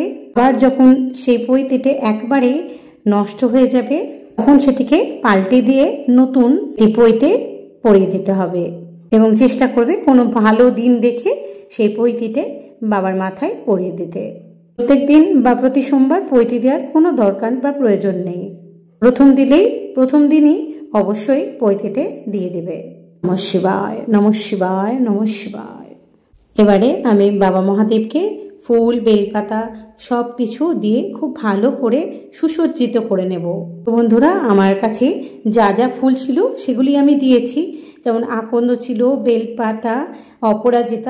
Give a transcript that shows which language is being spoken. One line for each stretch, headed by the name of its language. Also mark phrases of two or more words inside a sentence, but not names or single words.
Bangla: আবার যখন সেই পৈতেটি একবারে নষ্ট হয়ে যাবে তখন সেটিকে পাল্টে দিয়ে নতুন এই পৈতে পরিয়ে দিতে হবে, এবং চেষ্টা করবে কোনো ভালো দিন দেখে সেই পৈতিতে বাবার মাথায় পরিয়ে দিতে। প্রত্যেক দিন বা প্রতি সোমবার পৈতি দেওয়ার কোনো দরকার বা প্রয়োজন নেই। প্রথম দিনই অবশ্যই পৈতিতে দিয়ে দেবে।
Sanskrit: নমঃ শিবায়, নমঃ শিবায়, নমঃ শিবায়।
Bangla: এবারে আমি বাবা মহাদেবকে ফুল, বেলপাতা সব কিছু দিয়ে খুব ভালো করে সুসজ্জিত করে নেব। বন্ধুরা, আমার কাছে যা যা ফুল ছিল সেগুলি আমি দিয়েছি, যেমন আকন্দ ছিল, বেলপাতা, অপরাজিতা।